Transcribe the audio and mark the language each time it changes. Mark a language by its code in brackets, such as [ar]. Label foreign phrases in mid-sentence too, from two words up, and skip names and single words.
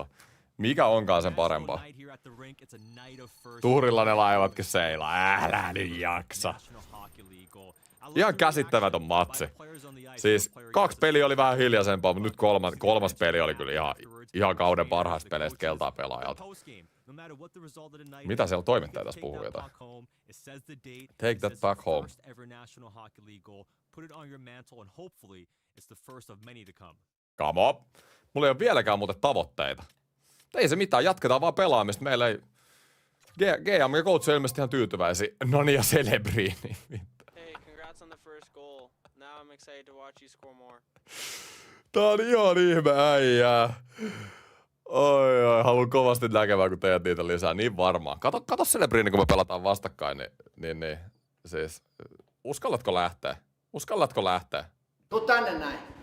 [fi] Mikä onkaan sen parempaa? Tuurilla ne laivatkin seilaa. Älä nyt jaksa. Ihan käsittämätön matsi. Siis 2 peliä oli vähän hiljaisempaa, mutta nyt kolmas peli oli kyllä ihan kauden parhaista peleistä keltaa pelaajalta. Mitä siellä toimittaja tässä puhuu jotain? [en] Take that back home. Come on. [fi] Mulla ei ole vieläkään muuten tavoitteita. Ei se mitään, jatketaan vaan pelaamista. Meillä ei... GM ja coach on ilmeisesti ihan tyytyväisiä. Noni ja Celebrini. [en] Hey, congrats on the first goal. Now I'm excited to watch you score more. [fi] Tää on ihan ihme äijää. Oi, haluan kovasti näkemään, kun teet niitä lisää. Niin varmaan. Kato Celebrini, kun me pelataan vastakkain, niin. Siis, uskallatko lähteä? Tuu tänne näin.